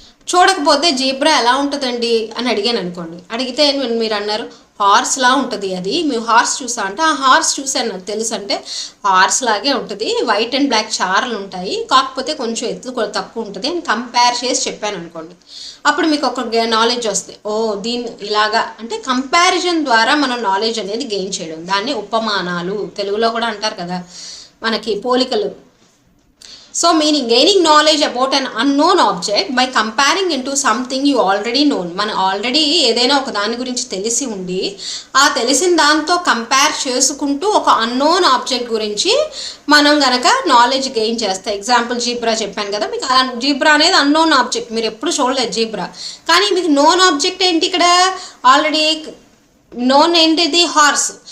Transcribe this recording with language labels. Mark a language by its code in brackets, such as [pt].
[te] చూడకపోతే జీబ్రా ఎలా ఉంటుందండి అని అడిగాను అనుకోండి, అడిగితే మీరు అన్నారు హార్స్లా ఉంటుంది అది, మేము హార్స్ చూసా అంటే ఆ హార్స్ చూసాను నాకు తెలుసు అంటే హార్స్ లాగే ఉంటుంది, వైట్ అండ్ బ్లాక్ చారలు ఉంటాయి, కాకపోతే కొంచెం ఎత్తు కూడా తక్కువ ఉంటుంది అని కంపేర్ చేసి చెప్పాను అనుకోండి. అప్పుడు మీకు ఒక నాలెడ్జ్ వస్తుంది, ఓ దీన్ని ఇలాగా. అంటే కంపారిజన్ ద్వారా మనం నాలెడ్జ్ అనేది గెయిన్ చేయడం, దాన్ని ఉపమానాలు తెలుగులో కూడా అంటారు కదా మనకి పోలికలు. [en] So meaning gaining knowledge about an unknown object by comparing into something you already known. [te] మన ఆల్రెడీ ఏదైనా ఒక దాని గురించి తెలిసి ఉండి ఆ తెలిసిన దాంతో కంపేర్ చేసుకుంటూ ఒక అన్నోన్ ఆబ్జెక్ట్ గురించి మనం గనక నాలెడ్జ్ గెయిన్ చేస్తాం. ఎగ్జాంపుల్ జీబ్రా చెప్పాను కదా మీకు, జీబ్రా అనేది అన్నోన్ ఆబ్జెక్ట్, మీరు ఎప్పుడు చూడలేదు జీబ్రా, కానీ మీకు నోన్ ఆబ్జెక్ట్ ఏంటి ఇక్కడ ఆల్రెడీ నోన్ ఏంటిది హార్స్.